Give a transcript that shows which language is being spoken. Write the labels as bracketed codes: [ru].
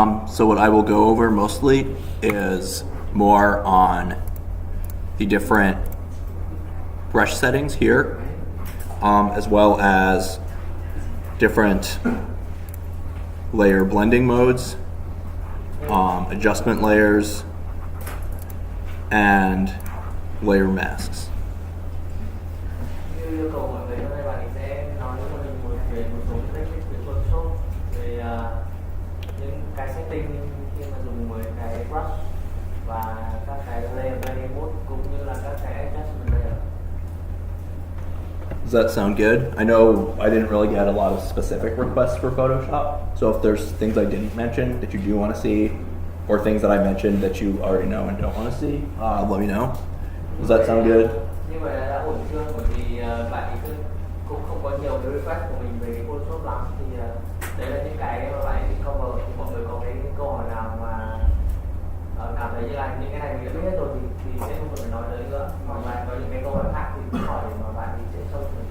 [en] So what I will go over mostly is more on the different brush settings here, as well as different layer blending modes, adjustment layers, and layer masks. [vi] Như yêu cầu mọi người hôm nay bạn sẽ nói cho mình về một số cái technique về Photoshop, về những cái setting khi mà dùng với cái brush và các cái layer blending mode cũng như là các cái adjustment layer. [en] Does that sound good? I know I didn't really get a lot of specific requests for Photoshop, so if there's things I didn't mention that you do want to see, or things that I mentioned that you already know and don't want to see, let me know. Does that sound good? [vi] Như vậy đã ổn chưa? Bởi vì bạn ấy cũng không có nhiều cái request của mình về cái Photoshop lắm, thì đấy là những cái mà bạn ấy cover. Thì mọi người có cái câu hỏi nào mà cảm thấy như là những cái này mình đã biết hết rồi thì sẽ không cần phải nói tới nữa, mà có những cái câu hỏi khác thì cứ hỏi để mà bạn ấy sẽ sâu hơn.